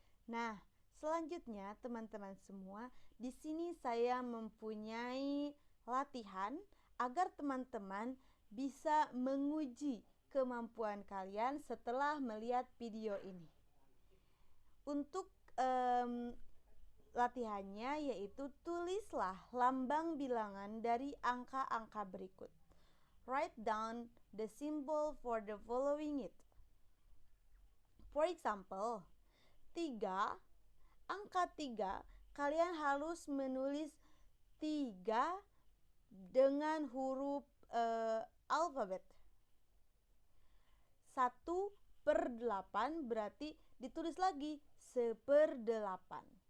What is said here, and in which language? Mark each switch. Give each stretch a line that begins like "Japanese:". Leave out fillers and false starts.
Indonesian: Nah, selanjutnya teman-teman semua, di sini saya mempunyai latihan agar teman-teman bisa menguji kemampuan kalian setelah melihat video ini. Untuk latihannya yaitu tulislah lambang bilangan dari angka-angka berikut.
English: Write down the symbol for the following it. For example,
Indonesian: 3, angka 3, kalian harus menulis 3 dengan huruf alfabet. 1/8 berarti ditulis lagi 1/8.